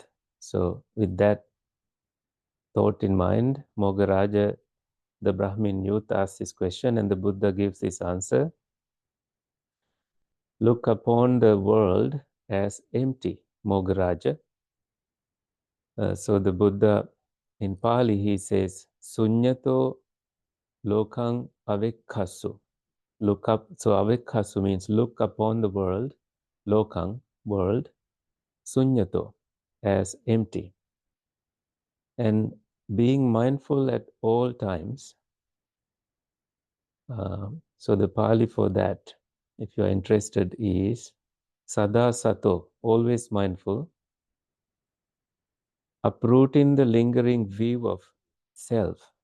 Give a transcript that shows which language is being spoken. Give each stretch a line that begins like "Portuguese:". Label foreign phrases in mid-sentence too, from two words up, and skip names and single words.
English: So with that thought in mind, Mogharāja, the Brahmin youth, asks this question and the Buddha gives this answer. Look upon the world as empty, Mogharāja. So the Buddha, in Pali, he says,
Pali: Suññato lokaṃ avekkhassu.
English: Look up, so avekkhassu means look upon the world, lokaṃ, world, Suññato, as empty. And being mindful at all times. So the Pali for that, if you are interested, is
Pali: sadā sato,
English: always mindful, uprooting the lingering view of self.